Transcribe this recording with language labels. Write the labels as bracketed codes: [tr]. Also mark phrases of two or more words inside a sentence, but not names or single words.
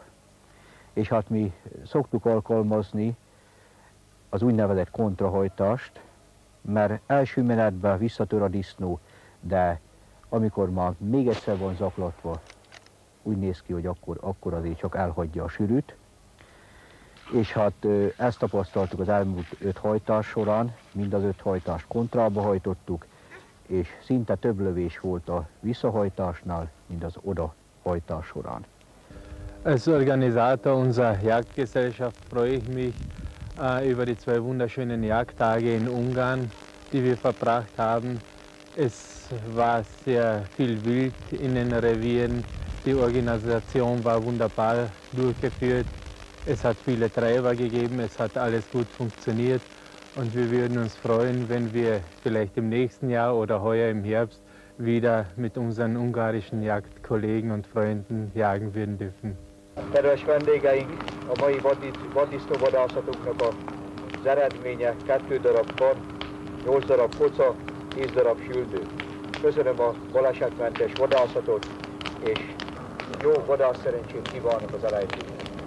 [hu] És hát mi szoktuk alkalmazni az úgynevezett kontrahajtást, mert első menetben visszatör a disznó, de amikor már még egyszer van zaklatva, úgy néz ki, hogy akkor azért csak elhagyja a sűrűt. És hát ezt tapasztaltuk az elmúlt 5 hajtás során, mind az 5 hajtást kontrába hajtottuk, és szinte több lövés volt a visszahajtásnál, mint az odahajtás során. [de] Als Organisator unserer Jagdgesellschaft freue ich mich über die 2 wunderschönen Jagdtage in Ungarn, die wir verbracht haben. Es war sehr viel Wild in den Revieren, die Organisation war wunderbar durchgeführt, es hat viele Treiber gegeben, es hat alles gut funktioniert und wir würden uns freuen, wenn wir vielleicht im nächsten Jahr oder heuer im Herbst wieder mit unseren ungarischen Jagdkollegen und Freunden jagen würden dürfen. [hu] Kedves vendégeink, a mai vaddisznóvadászatunknak az eredménye 2 darab kan, 8 darab poca, 10 darab süldő. Köszönöm a balesetmentes vadászatot, és jó vadászszerencsét kívánok az elejtőnek.